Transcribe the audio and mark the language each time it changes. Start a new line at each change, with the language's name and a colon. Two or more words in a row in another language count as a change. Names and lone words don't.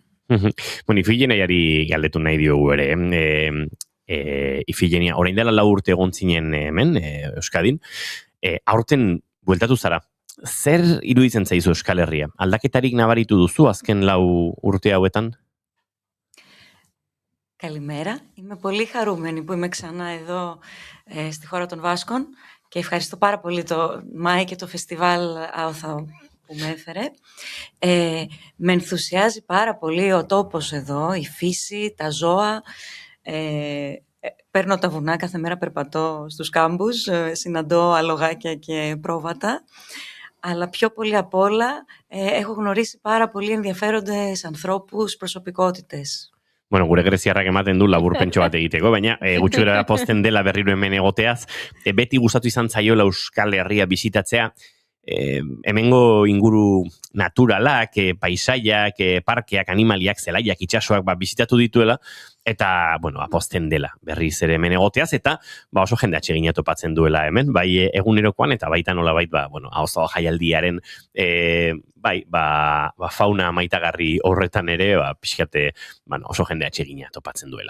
Basque: Bueno, Ifigeniari galdetu nahi diogu ere, Ifigenia, orain dela 4 urte egon zinen hemen, Euskadin, aurten bueltatu zara, zer iruditzen zaizu Euskal Herria? Aldaketarik nabaritu duzu azken 4 urte hauetan?
Greek: Καλημέρα. Είμαι πολύ χαρούμενη που είμαι ξανά εδώ στη χώρα των Βάσκων και ευχαριστώ πάρα πολύ το ΜΑΗ και το φεστιβάλ ΑΟΘΑ που με έφερε. Με ενθουσιάζει πάρα πολύ ο τόπος εδώ, η φύση, τα ζώα. Παίρνω τα βουνά, κάθε μέρα περπατώ στους κάμπους, συναντώ αλογάκια και πρόβατα. Αλλά πιο πολύ απ' όλα έχω γνωρίσει πάρα πολύ ενδιαφέροντες ανθρώπους, προσωπικότητες.
Basque: Bueno, gure greziarrak ematen du laburpentxo bat egiteko, baina gutxura pozten dela berriro hemen egoteaz, beti gustatu izan zaiola Euskal Herria bisitatzea, hemengo inguru naturalak, paisaiak, parkeak, animaliak, zelaiak, itsasoak bisitatu dituela, eta, bueno, pozten dela berriz ere hemen egoteaz, eta oso jende atsegina topatzen duela hemen, bai egunerokoan, eta baita nolabait, oso jaialdiaren fauna maitagarri horretan ere, pixkate, oso jende atsegina topatzen duela.